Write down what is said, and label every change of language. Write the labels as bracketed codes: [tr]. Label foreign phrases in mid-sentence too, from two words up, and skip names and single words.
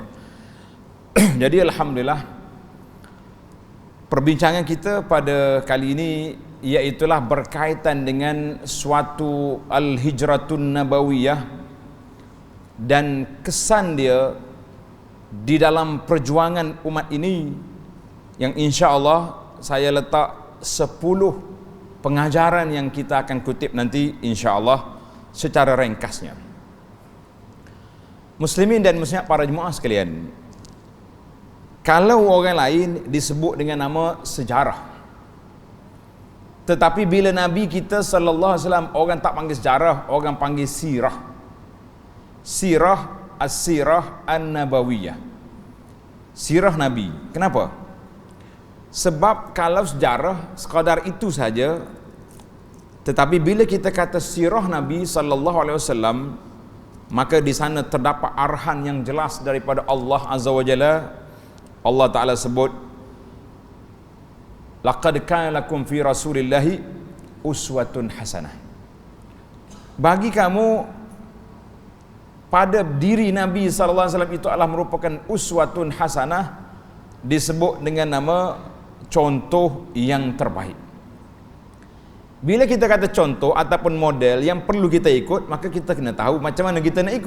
[ms] Jadi alhamdulillah, perbincangan kita pada kali ini iaitulah berkaitan dengan suatu [ar] الهجرة النبوية [ms] dan kesan dia di dalam perjuangan umat ini, yang [ar] إن شاء الله [ms] saya letak 10 pengajaran yang kita akan kutip nanti [ar] إن شاء الله [ms] secara ringkasnya. Muslimin dan muslimat, para jemaah sekalian, kalau orang lain disebut dengan nama sejarah, tetapi bila Nabi kita [ar] صلى الله عليه وسلم, [ms] orang tak panggil sejarah, orang panggil sirah. [ar] سيرة، السيرة النبوية. [ms] Sirah Nabi. Kenapa? Sebab kalau sejarah sekadar itu saja, tetapi bila kita kata sirah Nabi [ar] صلى الله عليه وسلم, [ms] maka di sana terdapat arahan yang jelas daripada [ar] الله عز وجل. [ms] Allah Taala sebut, [ar] لقد كان لكم في رسول الله أسوة حسنة. [ms] Bagi kamu pada diri Nabi [ar] صلى الله عليه وسلم [ms] itu adalah merupakan [ar] أسوة حسنة, [ms] disebut dengan nama contoh yang terbaik. Bila kita kata contoh ataupun model yang perlu kita ikut, maka kita kena tahu macam mana kita nak ikut.